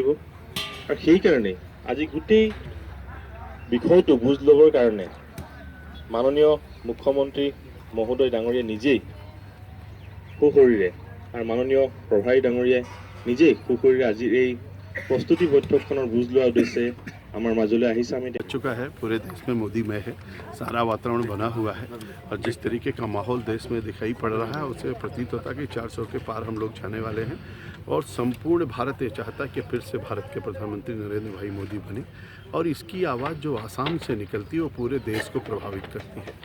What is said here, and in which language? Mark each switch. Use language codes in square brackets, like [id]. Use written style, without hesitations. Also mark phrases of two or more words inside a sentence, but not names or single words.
[as] আৰু সেইকাৰণে আজি গোটেই বিষয়টো বুজ ল'বৰ কাৰণে মাননীয় মুখ্যমন্ত্ৰী মহোদয় ডাঙৰীয়া নিজেই সুশৰীৰে আৰু মাননীয় প্ৰভাৰী ডাঙৰীয়াই নিজেই সুশৰীৰে আজিৰ এই প্ৰস্তুতি বৈঠকখনৰ বুজ লোৱাৰ উদ্দেশ্যে আমাৰ মাজলৈ আহিছে। আমি [hi] चुका है, पूरे देश में मोदी में है, सारा वातावरण बना हुआ है और जिस तरीके का माहौल देश में दिखाई पड़ रहा है उससे प्रतीत होता है कि 400 के पार हम लोग जाने वाले हैं और संपूर्ण भारत ये चाहता है कि फिर से भारत के प्रधानमंत्री नरेंद्र भाई मोदी बने और इसकी आवाज़ जो आसाम से निकलती है वो पूरे देश को प्रभावित करती है।